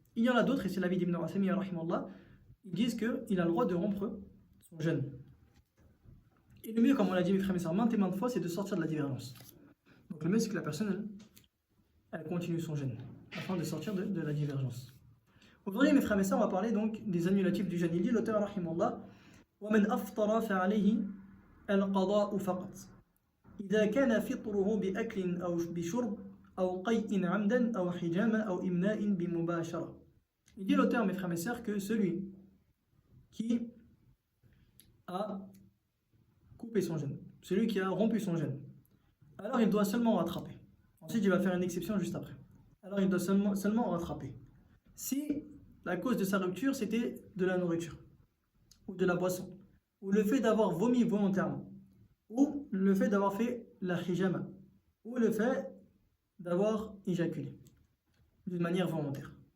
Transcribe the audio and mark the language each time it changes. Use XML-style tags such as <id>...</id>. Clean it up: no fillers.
<fr>Il y en a d'autres, et c'est l'avis d'Ibn Uthaymin, rahimallah, ils disent qu'il a le droit de rompre son jeûne. Et le mieux, comme on l'a dit mes frères et sœurs, maintes et maintes fois, c'est de sortir de la divergence. Donc le mieux, c'est que la personne, elle continue son jeûne, afin de sortir de la divergence. Aujourd'hui, mes frères et sœurs, on va parler donc des annulatifs du jeûne. Il dit l'auteur,</fr> <ar>rahimallah, وَمَنْ أَفْطَرَ فَعَلَيْهِ الْقَضَاءُ فَقَطْ إِذَا كَانَ فِطْرُهُ بِأَكْلٍ أَوْ بِشُرْبٍ أَوْ قَيْءٍ عَمْدًا أَوْ حِجَامًا أَوْ إِمْنَاءٍ بِمُبَاشَرَةٍ.</ar> <fr>Il dit l'auteur, mes frères et sœurs, que celui qui a coupé son jeûne, celui qui a rompu son jeûne, alors il doit seulement rattraper. Ensuite, il va faire une exception juste après. Alors il doit seulement rattraper. Si la cause de sa rupture, c'était de la nourriture, ou de la boisson, ou le fait d'avoir vomi volontairement, ou le fait d'avoir fait la hijama, ou le fait d'avoir éjaculé, d'une manière volontaire.</fr>